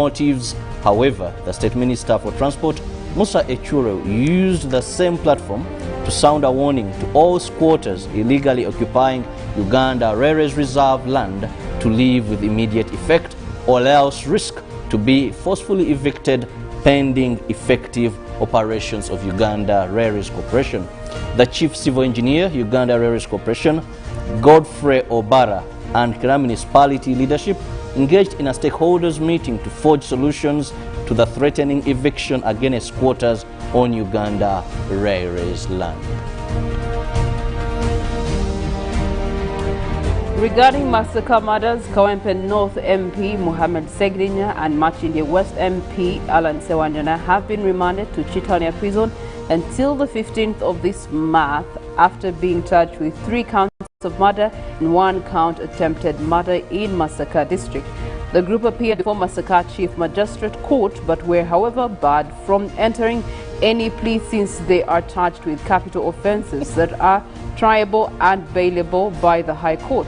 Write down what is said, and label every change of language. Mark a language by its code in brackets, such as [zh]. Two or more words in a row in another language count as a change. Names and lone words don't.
[en] However, the State Minister for Transport, Musa Echuro used the same platform to sound a warning to all squatters illegally occupying Uganda Railways Reserve land to leave with immediate effect or else risk to be forcefully evicted pending effective operations of Uganda Railways Corporation. The Chief Civil Engineer, Uganda Railways Corporation, Godfrey Obara, and Kirabo municipality leadership engaged in a stakeholders meeting to forge solutions to the threatening eviction against squatters on Uganda Railways land. Regarding Masaka murders, Kawempe North MP Mohamed Segrinya and Machinde West MP Alan Sewanjana have been remanded to Chitania Prison until the 15th of this month after being charged with 3 counts of murder and 1 count attempted murder in Masaka district. The group appeared before Masaka Chief Magistrate Court but were however barred from entering any plea since they are charged with capital offences that are triable and bailable by the High Court.